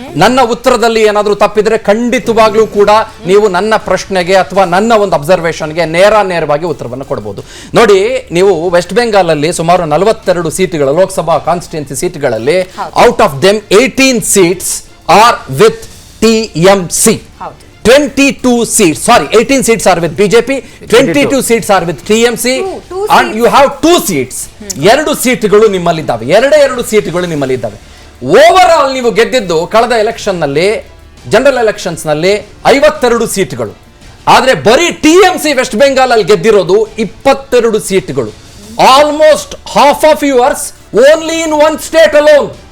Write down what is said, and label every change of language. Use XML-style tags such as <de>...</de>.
<kn>ನನ್ನ ಉತ್ತರದಲ್ಲಿ ಏನಾದ್ರೂ ತಪ್ಪಿದ್ರೆ ಖಂಡಿತವಾಗ್ಲೂ ಕೂಡ ನೀವು ನನ್ನ ಪ್ರಶ್ನೆಗೆ ಅಥವಾ ನನ್ನ ಒಂದು ಅಬ್ಸರ್ವೇಷನ್ಗೆ ನೇರವಾಗಿ ಉತ್ತರವನ್ನು ಕೊಡಬಹುದು. ನೋಡಿ, ನೀವು ವೆಸ್ಟ್ ಬೆಂಗಾಲ್ ಅಲ್ಲಿ ಸುಮಾರು 42 ಸೀಟ್ಗಳು, Lok Sabha constituency ಸೀಟ್ಗಳಲ್ಲಿ,</kn> <en>Out of them 18 seats are with TMC. 22 seats, sorry, 18 seats are with BJP, 22 seats are with TMC, and you have 2 seats.</en> <kn>2 ಸೀಟ್ಗಳು ನಿಮ್ಮಲ್ಲಿದ್ದಾವೆ. 2 ಸೀಟ್ಗಳು ನಿಮ್ಮಲ್ಲಿದ್ದಾವೆ. Over all ನೀವು ಗೆದ್ದಿದ್ದು ಕಳೆದ ಎಲೆಕ್ಷನ್ ನಲ್ಲಿ, ಜನರಲ್ ಎಲೆಕ್ಷನ್ಸ್ ನಲ್ಲಿ 52 ಸೀಟ್ಗಳು. ಆದ್ರೆ ಬರೀ TMC ವೆಸ್ಟ್ ಬೆಂಗಾಲ್ ಅಲ್ಲಿ ಗೆದ್ದಿರೋದು 22 ಸೀಟ್ಗಳು.</kn> <en>Almost half of yours only in one state alone.</en>